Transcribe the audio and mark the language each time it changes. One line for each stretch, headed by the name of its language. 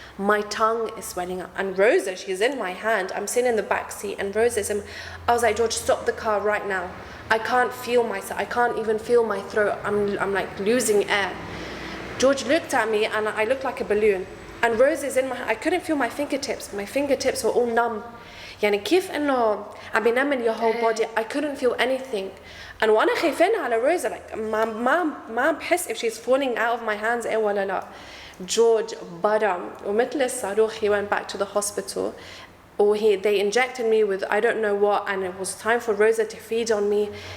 English: My tongue is swelling up. And Rosa, she's in my hand. I'm sitting in the back seat and Rosa's in. I was like, George, stop the car right now. I can't feel myself. I can't even feel my throat. I'm like losing air. George looked at me and I looked like a balloon. And Rose is in my I couldn't feel my fingertips. My fingertips were all numb.
Arabic: يعني كيف إنه عم بينمل
English: your whole body. I couldn't feel anything. And
Arabic: وأنا خايفين على
English: Rose, like ما بحس if she's falling out of my hands
Arabic: إيه ولا لا.
English: George
Arabic: برم ومثل الصاروخ
English: he went back to the hospital. Or they injected me with I don't know what, and it was time for Rosa to feed on me.